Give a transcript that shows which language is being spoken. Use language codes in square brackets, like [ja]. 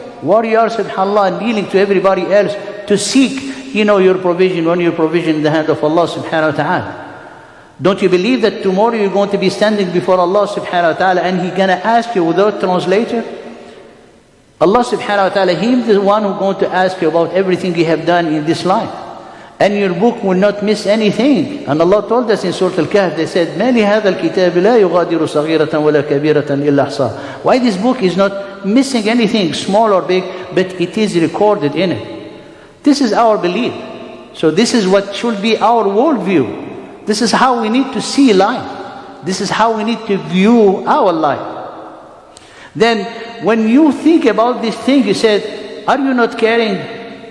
[en] Why you are, subhanAllah, kneeling to everybody else to seek, your provision when your provision in the hand of Allah subhanahu wa ta'ala? Don't you believe that tomorrow you're going to be standing before Allah subhanahu wa ta'ala and He's going to ask you without translator? Allah subhanahu wa ta'ala, He is the one who's going to ask you about everything you have done in this life. And your book will not miss anything. And Allah told us in Surah Al-Kahf, they said, [ar] مَا لِهَذَا الْكِتَابِ لَا يُغَادِرُ صَغِيرَةً وَلَا كَبِيرَةً إِلَّا أَحْصَاهَا. [en] Why this book is not missing anything, small or big, but it is recorded in it. This is our belief. So this is what should be our worldview. This is how we need to see life. This is how we need to view our life. Then when you think about this thing, you said, are you not caring?